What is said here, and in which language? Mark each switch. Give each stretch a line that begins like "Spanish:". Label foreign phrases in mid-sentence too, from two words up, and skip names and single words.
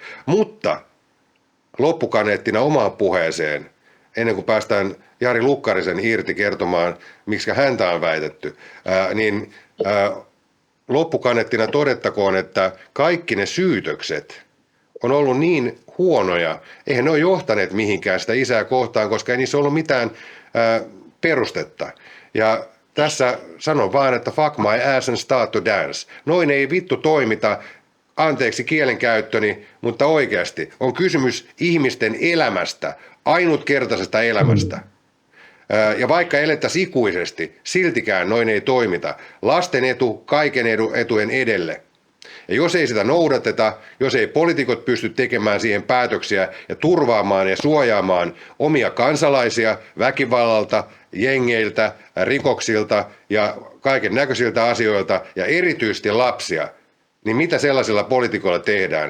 Finnish: Mutta loppukaneettina omaan puheeseen, ennen kuin päästään Jari Lukkarisen irti kertomaan, miksi häntä on väitetty, niin loppukaneettina todettakoon, että kaikki ne syytökset on ollut niin huonoja, eihän ne ole johtaneet mihinkään sitä isää kohtaan, koska ei niissä ollut mitään perustetta. Ja tässä sanon vaan, että
English: fuck my ass and start to dance.
Finnish: Noin ei vittu toimita, anteeksi kielenkäyttöni, mutta oikeasti on kysymys ihmisten elämästä, ainutkertaisesta elämästä. Ja vaikka elettäisiin ikuisesti, siltikään noin ei toimita. Lasten etu kaiken etujen edelle. Ja jos ei sitä noudateta, jos ei poliitikot pysty tekemään siihen päätöksiä ja turvaamaan ja suojaamaan omia kansalaisia väkivallalta, jengeiltä, rikoksilta ja kaiken näköisiltä asioilta ja erityisesti lapsia, niin mitä sellaisilla poliitikoilla tehdään?